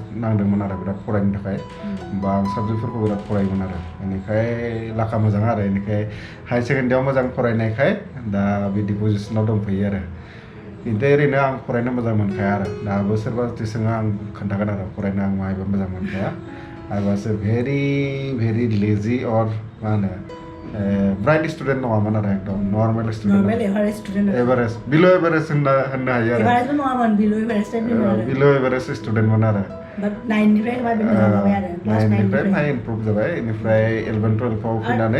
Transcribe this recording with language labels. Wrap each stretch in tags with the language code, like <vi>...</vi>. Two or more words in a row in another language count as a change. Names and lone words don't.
<brx>नांदोंमोन आरो बिराद फरायनो थाखाय बा आं साबजेक्टफोरखौ बिराद फरायोमोन आरो बेनिखाय लाखा मोजां आरो बेनिखाय हायार सेकेन्डारियाव मोजां फरायनायखाय दा बिदि पजिसनाव दंफैयो आरो खिन्थु ओरैनो आं फरायनो मोजां मोनखाया आरो दाबो सोरबा जुदि सोङो आं खोन्थागोन आरो फरायनो आं माहायबो मोजां मोनखाया</brx> <en>I was a very lazy or</en> <brx>मा होनो</brx> <en>bright student</en> <brx>नङामोन आरो एकदम</brx> <en>normal student average</en> <brx>बिल' एभारेज होननो हायो आरो बिल' एभारेज स्टुडेन्टमोन आरो 9निफ्राय माहाय इमप्रुभ जाबाय बेनिफ्राय 11 12आव फैनानै</brx>